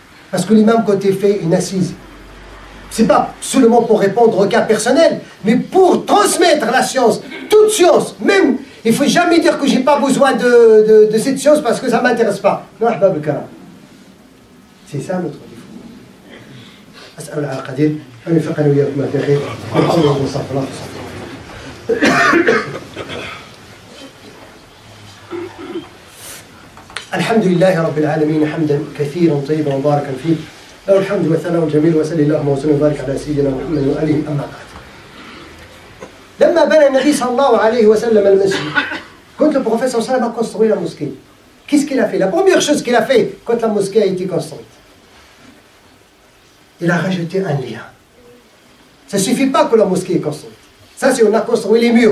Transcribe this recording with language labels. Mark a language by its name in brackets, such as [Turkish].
[French] Parce que l'imam, quand il fait une assise, c'est pas seulement pour répondre au cas personnel, mais pour transmettre la science, toute science, même, il ne faut jamais dire que je n'ai pas besoin de cette science parce que ça ne m'intéresse pas. Non, [Arabic] ahbab al-karam. [French] C'est ça notre défaut. [Arabic] أسأل الله القدير أن يوفقنا وإياكم في خير وصلى الله وسلم. الحمد لله رب العالمين حمدا كثيرا طيبا مباركا فيه له الحمد والثناء الجميل وصلى اللهم وسلم وبارك على سيدنا محمد وآله أما بعد. لما بنى النبي صلى الله عليه وسلم المسجد [French] quand le prophète صلى الله عليه وسلم a construit la mosquée, qu'est-ce qu'il a fait? La première chose qu'il a fait quand la mosquée a été construite, il a rajouté un lien. Ça ne suffit pas que la mosquée est construite. Ça, c'est on a construit les murs.